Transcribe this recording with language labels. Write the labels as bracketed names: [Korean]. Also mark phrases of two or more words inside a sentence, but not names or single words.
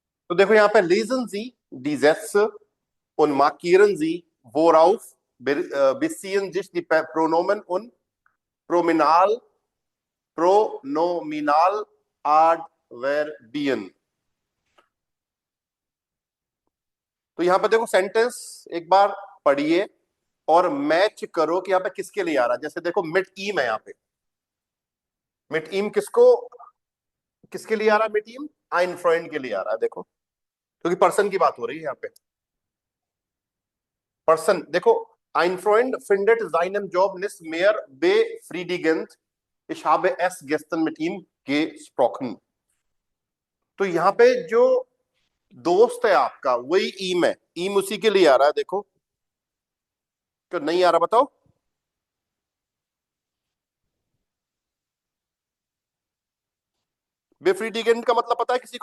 [Hindi] तो देखो यहाँ पे [German] lesen Sie die Sätze und markieren Sie, worauf beziehen sich die Pronomen und Pronominal, Pronominal Adverbien। [Hindi] तो यहाँ पे देखो सेंटेंस एक बार पढ़िए और मैच करो कि यहाँ पे किसके लिए आ रहा है। जैसे देखो [German] mit ihm [Hindi] है, यहाँ पे [German] mit ihm [Hindi] किसके लिए आ रहा है? [German] mit ihm ein Freund [Hindi] के लिए आ रहा है, देखो, क्योंकि पर्सन की बात हो रही है यहाँ पे। पर्सन देखो, [German] ein Freund findet seinen Job nicht mehr befriedigend, ich habe es gestern mit ihm gesprochen। [Hindi] तो यहाँ पे जो दोस्त है आपका वही ईम है, ईम उसी के लिए आ रहा है। देखो क्यों नहीं आ रहा बताओ? बेफ्रीडिगेंट का मतलब पता है किसी को?